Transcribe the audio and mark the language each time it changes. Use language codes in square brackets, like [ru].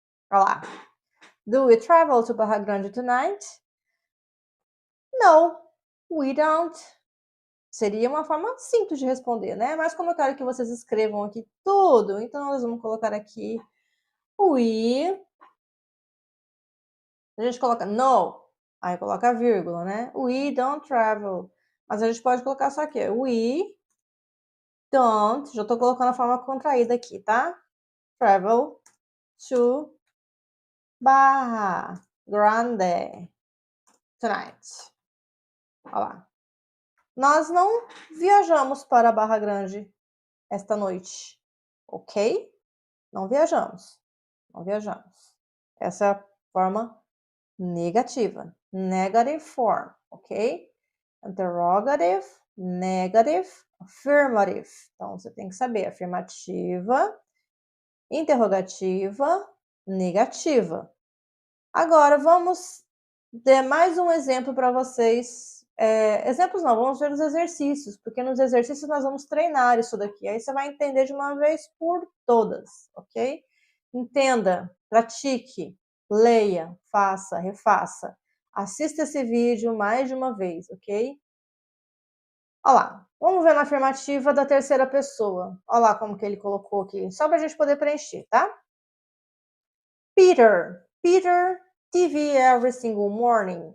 [pt] Olha lá. [en] Do we travel to Barra Grande tonight? No, we don't. [pt] Seria uma forma simples de responder, né? Mas como eu quero que vocês escrevam aqui tudo, então nós vamos colocar aqui we. A gente coloca no, aí coloca a vírgula, né? [en] We don't travel. [pt] Mas a gente pode colocar só aqui, we don't, já tô colocando a forma contraída aqui, tá? [en] Travel to Barra Grande tonight. [pt] Olha lá. Nós não viajamos para Barra Grande esta noite, ok? Não viajamos. Essa é a forma negativa. [en] Negative form, ok? Interrogative, negative, affirmative. [pt] Então, você tem que saber afirmativa, interrogativa, negativa. Agora, vamos ter mais um exemplo para vocês. Exemplos não, vamos ver os exercícios, porque nos exercícios nós vamos treinar isso daqui. Aí você vai entender de uma vez por todas, ok? Entenda, pratique, leia, faça, refaça. Assista esse vídeo mais de uma vez, ok? Olha lá, vamos ver na afirmativa da terceira pessoa. Olha lá como que ele colocou aqui, só para a gente poder preencher, tá? [en] Peter TV every single morning.